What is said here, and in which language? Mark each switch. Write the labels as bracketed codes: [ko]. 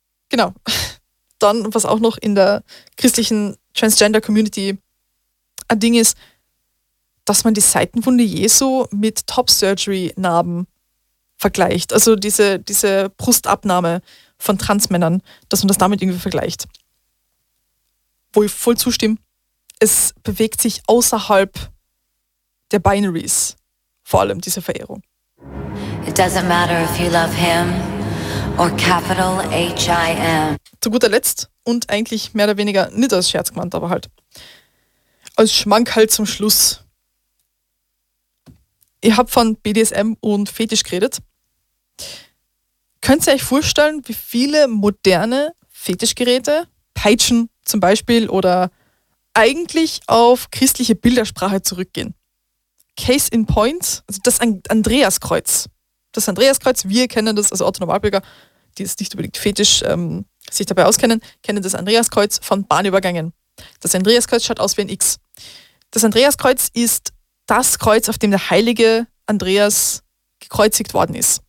[de] Genau. Dann, was auch noch in der christlichen Transgender-Community ein Ding ist, dass man die Seitenwunde Jesu mit Top-Surgery-Narben vergleicht. Also diese Brustabnahme von Transmännern, dass man das damit irgendwie vergleicht. Wo ich voll zustimme, es bewegt sich außerhalb der Binaries, vor allem diese Verehrung. [en] It doesn't matter if you love him or capital H-I-M. [de] Zu guter Letzt und eigentlich mehr oder weniger nicht als Scherz gemeint, aber halt als Schmankerl zum Schluss. Ich habe von BDSM und Fetisch geredet. Könnt ihr euch vorstellen, wie viele moderne Fetischgeräte, Peitschen zum Beispiel, oder eigentlich auf christliche Bildersprache zurückgehen? [en] Case in point, [de] also das Andreaskreuz. Das Andreaskreuz, wir kennen das, also Orthonormalbürger, die es nicht unbedingt fetisch sich dabei auskennen, kennen das Andreaskreuz von Bahnübergängen. Das Andreaskreuz schaut aus wie ein X. Das Andreaskreuz ist das Kreuz, auf dem der heilige Andreas gekreuzigt worden ist.